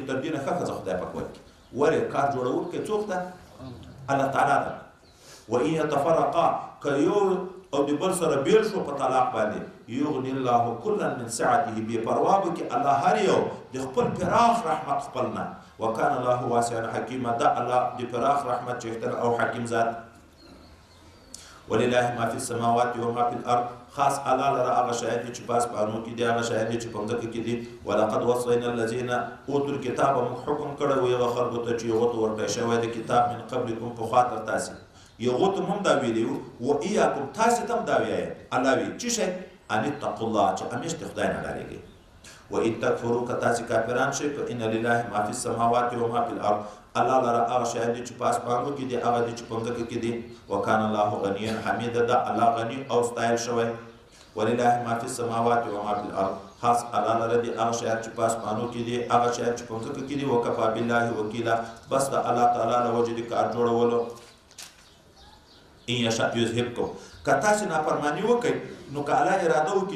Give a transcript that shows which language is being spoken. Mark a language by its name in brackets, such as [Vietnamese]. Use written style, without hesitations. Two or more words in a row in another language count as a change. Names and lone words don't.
[Pashto] تر دې نه ښه ښځه خدای پاک ورکړي ولې کار جوړونکی څوک ده الله تعالی ده [Arabic] وان یتفرقا [Pashto] که یو او د بل سره بیل شو په طلاق باندې [Arabic] یغني الله کلا من سعته [Pashto] بې پروا به کې الله هر یو د خپل پراخ رحمت خپل نه [Arabic] وکان الله واسعا حکیما [Pashto] دا الله د پراخ رحمت چښتن او حکیم ذات ولله [Arabic] ما فی السماوات و ما فی الارض [Pashto] خاص الله لره هغه شیان دي چې په اسمانو کې دي هغه شیان دي چې په ځمکه کې دي [Arabic] ولقد وصینا الذین اوتوا الکتاب [Pashto] موږ حکم کړی و هغه خلکو ته چې هغو ته ورکړی شوی د کتاب [Arabic] من قبلکم [Pashto] پخوا تر تاسې یغو ته هم دا ویلي و ایاکم تاسې ته هم دا ویایه الله وی چې شی [Arabic] ان اتقوا الله [Pashto] چې همیش د خدای نه ډارېږئ [Arabic] وان تکفروا [Pashto] که تاسې کافران شئ [Arabic] فان لله ما فی السماوات و ما فی الارض [Pashto] الله لره هغه شیان دي چې په اسمانو کې دي هغه دي چې په ځمکه کې دي [Arabic] وکان الله غنیا حمیدا [Pashto] ده الله غني او ستایل شوی [Arabic] ولله ما فی السماوات و ما فی الارض [Pashto] خاص الله لره دي هغه شیان چې په اسمانو کې دي هغه شیان چې په ځمکه کې دي [Arabic] وکفا بالله وکیلا [Pashto] بس د الله تعالی له وجې د کار جوړولو [Arabic] ان یشاء یذهبکم [Pashto] که تاسې نافرماني وکړئ نو که الله اراده وکړي